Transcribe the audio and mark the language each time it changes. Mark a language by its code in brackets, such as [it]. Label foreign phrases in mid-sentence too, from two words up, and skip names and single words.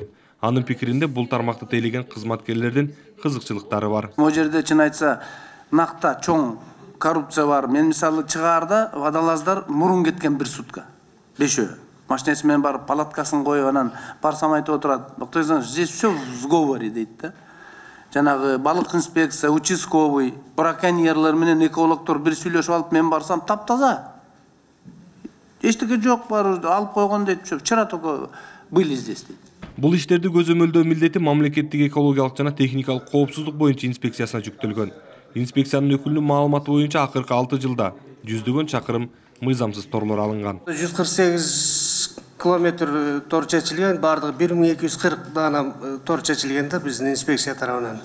[ky] Анын пикиринде бул тармакты тейлеген кызматкерлердин кызыкчылыктары бар. Могу жерде чын айтса накта чоң коррупция бар. Мен мисалы чыгаарда водолаздар мурун кеткен бир сутка. 5 машинеси менен барып палаткасын коюп, анан барсам айтып отурат. [ru] Доктор, здесь все в сговоре дейт да. [ky] Жанагы балык инспекция, участковый, браконьерлер менен экологдор бир сүйлөшүп алып, мен барсам таптаза. Эчтеке жок, бар алып койгон дейт, [ru] вчера только были здесь дейт. [ky] Бул иштерди көзөмөлдөө милдети мамлекеттик экологиялык жана техникалык коопсуздук боюнча инспекциясына жүктөлгөн. Инспекциянын өкүлүнүн маалыматы боюнча акыркы 6 жылда 100 чакырым мыйзамсыз торлор алынган. 148 километр тор чечилген, бардыгы 1240 дана тор чечилген да биздин инспекция тарабынан.